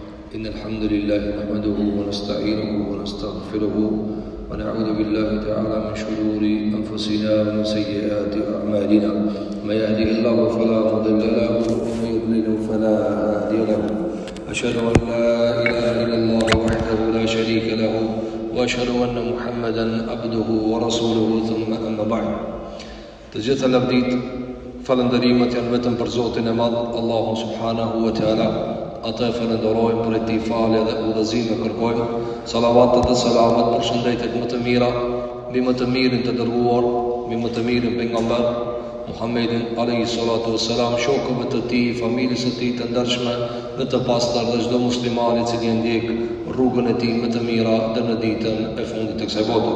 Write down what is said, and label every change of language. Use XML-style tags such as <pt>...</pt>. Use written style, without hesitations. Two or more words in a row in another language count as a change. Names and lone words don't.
<ar>إن الحمد لله نحمده ونستعينه ونستغفره ونعوذ بالله تعالى من شرور أنفسنا ومن سيئات أعمالنا من يهده الله فلا مضل له ومن يضلل فلا هادي له أشهد أن لا إله إلا الله وحده لا شريك له وأشهد أن محمدا عبده ورسوله ثم أما بعد.</ar> <sq>Të gjitha lavdit, falënderimet janë vetëm për Zotin e Madh, Allahu</sq> <ar>سبحانه وتعالى.</ar> <sq>Atë e falenderojmë për ti falje dhe udhëzim e kërkojmë. Salavatet dhe selamet për shëndetet më të mira, mbi më të mirin të dërguar, mbi më të mirin pejgamber Muhammedin</sq> <ar>عليه الصلاة والسلام,</ar> <sq>shokëve të tij, familjes së tij të ndershme dhe të pastër dhe çdo musliman i cili ndjek rrugën e tij më të mira deri në ditën e fundit të kësaj bote.</sq>